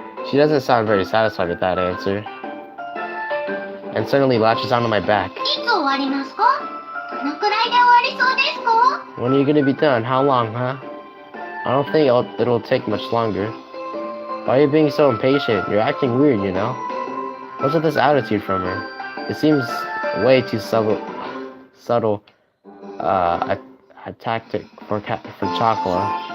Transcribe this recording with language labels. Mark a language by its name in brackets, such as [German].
[English] She doesn't sound very satisfied with that answer. And suddenly latches onto my back. [Japanese] いつ終わりますか？どのくらいで終わりそうですか？ [English] When are you gonna be done? How long, huh? I don't think it'll take much longer. Why are you being so impatient? You're acting weird, you know? What's with this attitude from her? It seems way too subtle a tactic for Chocolate.